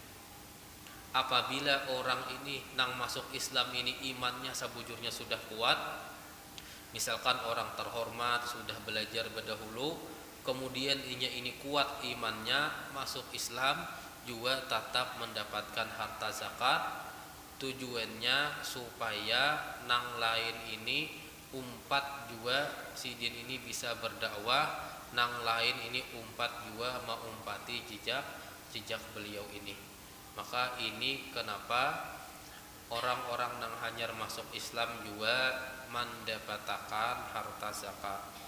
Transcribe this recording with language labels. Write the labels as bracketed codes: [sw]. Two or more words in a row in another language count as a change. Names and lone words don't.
[id] Apabila orang ini nang masuk Islam ini imannya sebujurnya sudah kuat, misalkan orang terhormat sudah belajar berdahulu, kemudian ini kuat imannya, masuk Islam juga tetap mendapatkan harta zakat. Tujuannya supaya nang lain ini umpat juga si din ini bisa berdakwah, nang lain ini umpat juga mengumpati jejak beliau ini. Maka ini kenapa orang-orang nang hanyar masuk Islam juga mendapatkan harta zakat.